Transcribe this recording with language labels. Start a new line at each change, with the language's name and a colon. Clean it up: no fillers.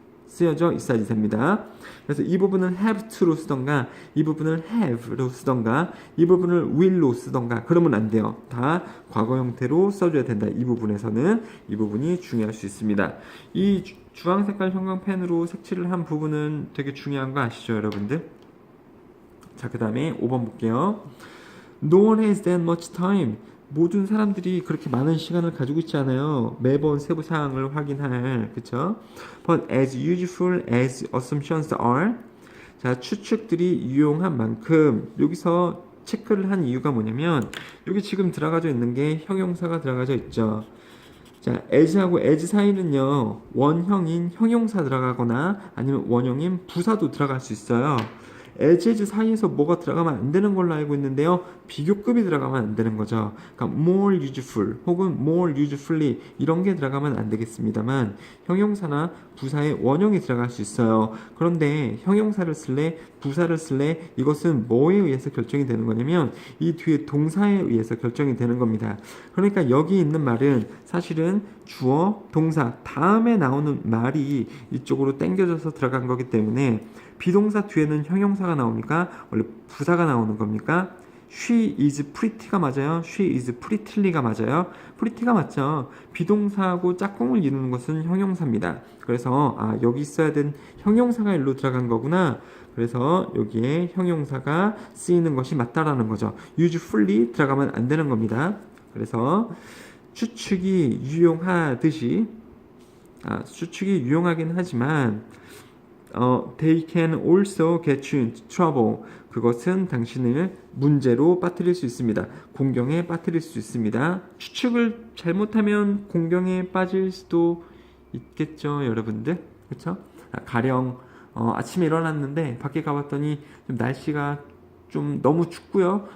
Korean: 쓰여져 있어야지 됩니다. 그래서 이 부분은 have to로 쓰던가, 이 부분을 have로 쓰던가, 이 부분을 will로 쓰던가, 그러면 안 돼요. 다 과거 형태로 써줘야 된다. 이 부분에서는 이 부분이 중요할 수 있습니다. 이 주황 색깔 형광펜으로 색칠을 한 부분은 되게 중요한 거 아시죠, 여러분들? 자, 그 다음에 5번 볼게요.
English: No one has that much time.
Korean: 모든 사람들이 그렇게 많은 시간을 가지고 있지 않아요. 매번 세부 사항을 확인할, 그쵸?
English: But as useful as assumptions are.
Korean: 자, 추측들이 유용한 만큼, 여기서 체크를 한 이유가 뭐냐면, 여기 지금 들어가져 있는 게 형용사가 들어가져 있죠. 자, as하고 as 사이는요, 원형인 형용사 들어가거나 아니면 원형인 부사도 들어갈 수 있어요. as 사이에서 뭐가 들어가면 안 되는 걸로 알고 있는데요, 비교급이 들어가면 안 되는 거죠. 그러니까 more useful 혹은 more usefully 이런 게 들어가면 안 되겠습니다만, 형용사나 부사의 원형이 들어갈 수 있어요. 그런데 형용사를 쓸래 부사를 쓸래, 이것은 뭐에 의해서 결정이 되는 거냐면 이 뒤에 동사에 의해서 결정이 되는 겁니다. 그러니까 여기 있는 말은 사실은 주어 동사 다음에 나오는 말이 이쪽으로 당겨져서 들어간 거기 때문에, 비동사 뒤에는 형용사가 나옵니까? 원래 부사가 나오는 겁니까?
English: She is pretty가
Korean: 맞아요?
English: She is pretty가 맞아요?
Korean: pretty가 맞죠? 비동사하고 짝꿍을 이루는 것은 형용사입니다. 그래서 여기 있어야 된 형용사가 일로 들어간 거구나. 그래서 여기에 형용사가 쓰이는 것이 맞다라는 거죠. usefully 들어가면 안 되는 겁니다. 그래서 추측이 유용하듯이, 추측이 유용하긴 하지만
English: they can also get you into trouble.
Korean: 그것은 당신을 문제로 빠뜨릴 수 있습니다. 공경에 빠뜨릴 수 있습니다. 추측을 잘못하면 공경에 빠질 수도 있겠죠, 여러분들. 그렇죠? 가령 아침에 일어났는데 밖에 가봤더니 좀 날씨가 좀 너무 춥고요.